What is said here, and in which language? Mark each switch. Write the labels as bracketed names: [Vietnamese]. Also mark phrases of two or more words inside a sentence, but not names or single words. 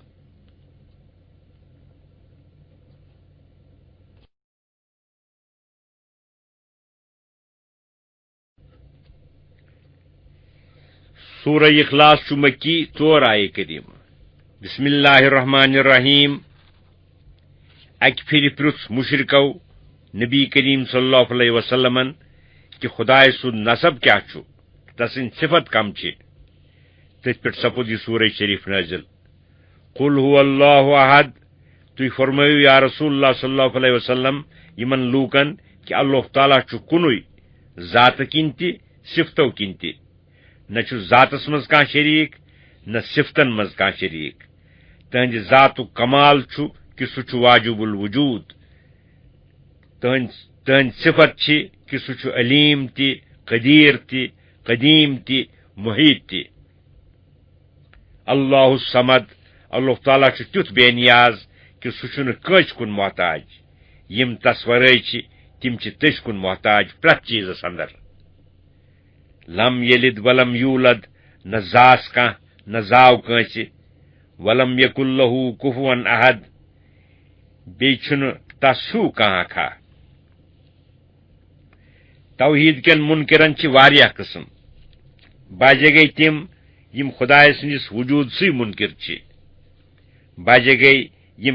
[Kashmiri] سورہ اخلاص چھُ مکی 4 آیہ کریم [Arabic] بسم اللہ الرحمن الرحیم [Kashmiri] اکہِ پھِرِ پرٛژھ مُشرکو نبی کریم [Arabic] صلی اللہ علیہ وسلمن [Kashmiri] کہ خدائے سُنٛد نسب کیاہ چھُ تسٕنٛدۍ صفت کم چھِ تٔتھۍ پٮ۪ٹھ سپُد یہ سورہ شریف نازل [Arabic] قل هو اللہ احد [Kashmiri] تُہۍ فرمٲیِو [Arabic] یا رسول اللہ صلی اللہ علیہ وسلم [Kashmiri] یمن لوٗکن کہ اللہ تعالیٰ چھُ کُنُے ذاتہٕ کِنۍ تہِ صفتو کِنۍ تہِ نہ چھُ ذاتس منٛز کانٛہہ شریٖک نہ صفتن منٛز کانٛہہ شریٖک تہنٛدِ ذاتُک کمال چھُ کہ سُہ چھُ [Arabic] واجب الوجوٗد [Kashmiri] تہنٛدۍ صفت چھِ کہ سُہ چھُ علیم تہِ قدیٖر تہِ قدیٖم تہِ محیط تہِ اللہ الصمد اللہ تعالیٰ چھُ تیُتھ بے نیاز کہ سُہ چھُنہٕ کٲنٛسہِ کُن محتاج یِم تس ورٲے چھِ تِم چھِ تٔسۍ کُن محتاج پرٛٮ۪تھ چیٖزس اندر [Arabic] لم یلد ولم یولد [Kashmiri] نہ زاس کانٛہہ نہ زاو کٲنٛسہِ [Arabic] ولم یکن لہو کفون احد [Kashmiri] بیٚیہِ چھُنہٕ تس ہیوٗ کانٛہہ اکھا توحیٖد کٮ۪ن مُنکرن چھِ واریاہ قٕسم باجے گٔے تِم یِم خۄداے سٕنٛدِس وجوٗدسٕے مُنکر چھِ باجے گٔے یِم